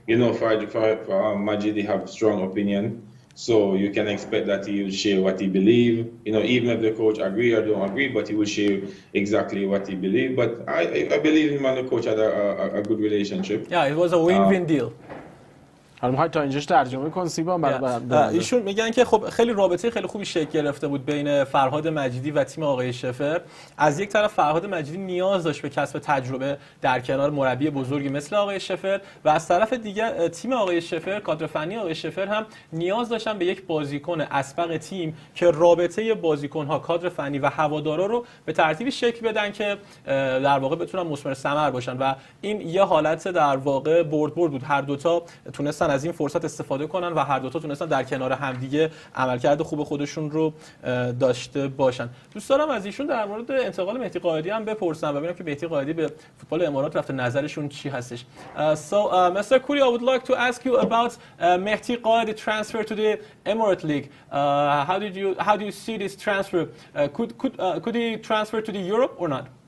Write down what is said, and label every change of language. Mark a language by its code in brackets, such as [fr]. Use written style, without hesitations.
[en] You know, for Majidi have strong opinion, so you can expect that he will share what he believe. You know, even if the coach agree or don't agree, but he will share exactly what he believe. But I believe him and the coach had a good relationship. Yeah, it was a win-win deal. [fa] حالا می‌خوای تا اینجاش ترجمه کن سیپان برای ایشون میگن که خب خیلی رابطه خیلی خوبی شکل گرفته بود بین فرهاد مجیدی و تیم آقای شفر. از یک طرف فرهاد مجیدی نیاز داشت به کسب تجربه در کنار مربی بزرگی مثل آقای شفر، و از طرف دیگر تیم آقای شفر، کادر فنی آقای شفر هم نیاز داشتن به یک بازیکن اسبق تیم که رابطه بازیکن‌ها، کادر فنی و هوادارا رو به ترتیبی شکل بدن که در واقع بتونن مثمر ثمر باشن، و این یه حالت در واقع برد بود. هر دوتا تونستن از این فرصت استفاده کنن و هر دو تا تونستن در کنار همدیگه عملکرد خوب خودشون رو داشته باشن. دوست دارم از ایشون در مورد انتقال مهدی قائدی هم بپرسم و ببینم که مهدی قائدی به فوتبال امارات رفته، نظرشون چی هستش. [en] Mr. Kooli, I would like to ask you about Mehdi Qaidi transfer to the Emirate League. How do you see this transfer? Could he transfer to the Europe or not?